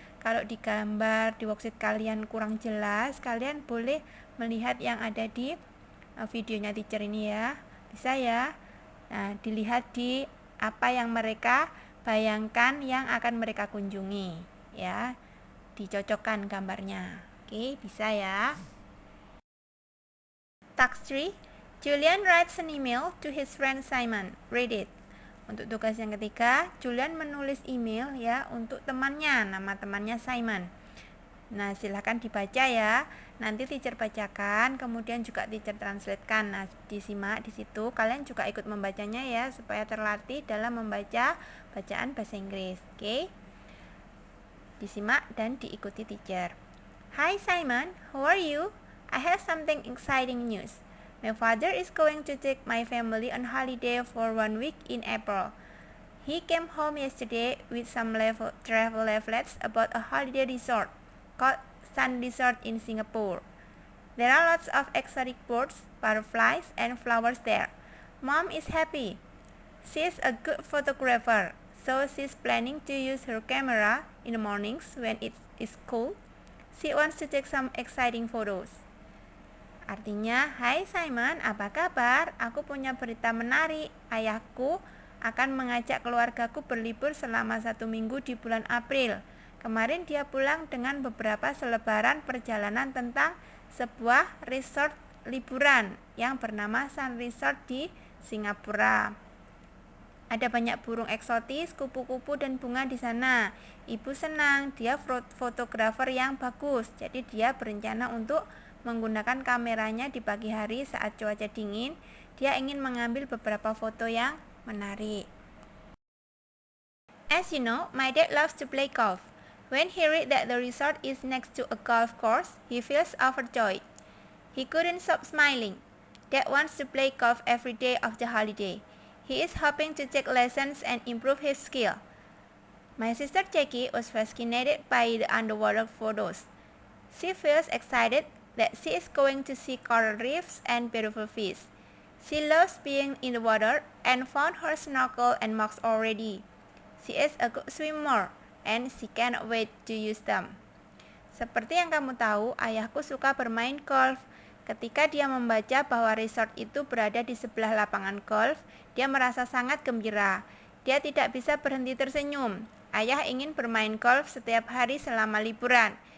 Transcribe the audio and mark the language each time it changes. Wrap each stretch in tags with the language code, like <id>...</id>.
<id>Kalau di gambar di worksheet kalian kurang jelas, kalian boleh melihat yang ada di videonya teacher ini ya. Bisa ya. Nah, dilihat di apa yang mereka bayangkan yang akan mereka kunjungi ya, dicocokkan gambarnya. Oke, bisa ya.</id> <en>Task 3, Julian writes an email to his friend Simon. Read it.</en> <id>Untuk tugas yang ketiga, Julian menulis email ya untuk temannya, nama temannya Simon. Nah, silahkan dibaca ya. Nanti teacher bacakan, kemudian juga teacher translatekan. Nah, disimak di situ. Kalian juga ikut membacanya ya, supaya terlatih dalam membaca bacaan bahasa Inggris. Oke? Disimak dan diikuti teacher.</id> <en>Hi Simon, how are you? I have something exciting news. My father is going to take my family on holiday for 1 week in April. He came home yesterday with some travel leaflets about a holiday resort called Sun Resort in Singapore. There are lots of exotic birds, butterflies, and flowers there. Mom is happy. She's a good photographer, so she's planning to use her camera in the mornings when it is cool. She wants to take some exciting photos.</en> <id>Artinya, hai Simon, apa kabar? Aku punya berita menarik. Ayahku akan mengajak keluargaku berlibur selama 1 minggu di bulan April. Kemarin dia pulang dengan beberapa selebaran perjalanan tentang sebuah resort liburan yang bernama Sun Resort di Singapura. Ada banyak burung eksotis, kupu-kupu dan bunga di sana. Ibu senang, dia fotografer yang bagus. Jadi dia berencana untuk menggunakan kameranya di pagi hari saat cuaca dingin. Dia ingin mengambil beberapa foto yang menarik.</id> <en>As you know, my dad loves to play golf. When he read that the resort is next to a golf course, he feels overjoyed. He couldn't stop smiling. Dad wants to play golf every day of the holiday. He is hoping to take lessons and improve his skill. My sister Jackie was fascinated by the underwater photos. She feels excited that she is going to see coral reefs and beautiful fish. She loves being in the water and found her snorkel and mugs already. She is a good swimmer and she cannot wait to use them.</en> <id>Seperti yang kamu tahu, ayahku suka bermain golf. Ketika dia membaca bahwa resort itu berada di sebelah lapangan golf, dia merasa sangat gembira. Dia tidak bisa berhenti tersenyum. Ayah ingin bermain golf setiap hari selama liburan.</id>